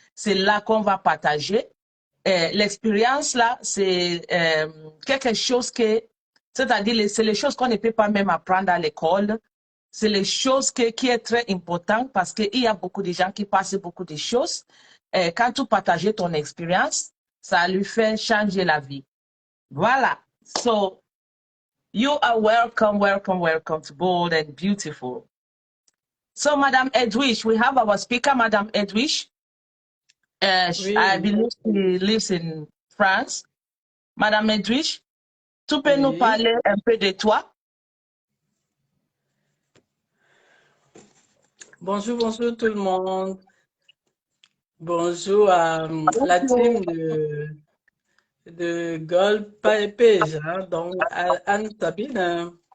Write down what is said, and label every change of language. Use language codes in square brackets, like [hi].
[fr] C'est là qu'on va partager. L'expérience là, c'est quelque chose c'est-à-dire, c'est les choses qu'on ne peut pas même apprendre à l'école. C'est les choses qui est très important parce qu'il y a beaucoup de gens qui passent beaucoup de choses. Quand tu partages ton expérience, ça lui fait changer la vie. Voilà. So, [en] You are welcome, welcome, welcome to Bold and Beautiful. So, Madame Edwidge, we have our speaker, Madame Edwidge. [fr] Oui, [en] I believe she lives in France. [fr] Madame Edwidge, tu peux nous oui. parler un peu de toi? Bonjour, bonjour tout le monde. Bonjour à la team de Gold Page, hein, donc Anne Sabine.